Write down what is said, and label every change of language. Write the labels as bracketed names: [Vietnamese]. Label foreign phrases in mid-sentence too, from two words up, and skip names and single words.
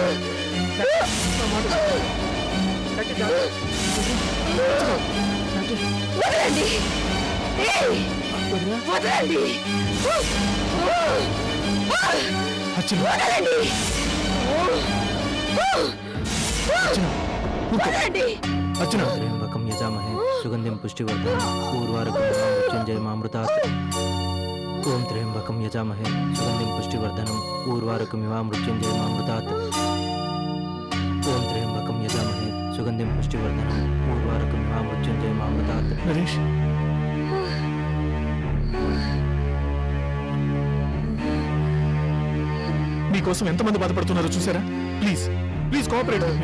[Telugu] వదలండి. ఏయ్! వదలండి. అర్చన వదలండి. వదలండి. అర్చన [Sanskrit] त्र्यंबकं यजामहे सुगंधिं पुष्टिवर्धनं उर्वारुकं मृत्युंजयमामृतात् ओम त्र्यंबकं यजामहे सुगंधिं पुष्टिवर्धनं उर्वारुकमिवामृत्युंजयमामृतात् ओम त्र्यंबकं यजामहे सुगंधिं पुष्टिवर्धनं उर्वारुकमिवामृत्युंजयमामृतात् [Telugu] నరేష్ మీకోసం ఎంతమంది బాధపడుతున్నారో చూసారా? [English] Please please cooperate with me.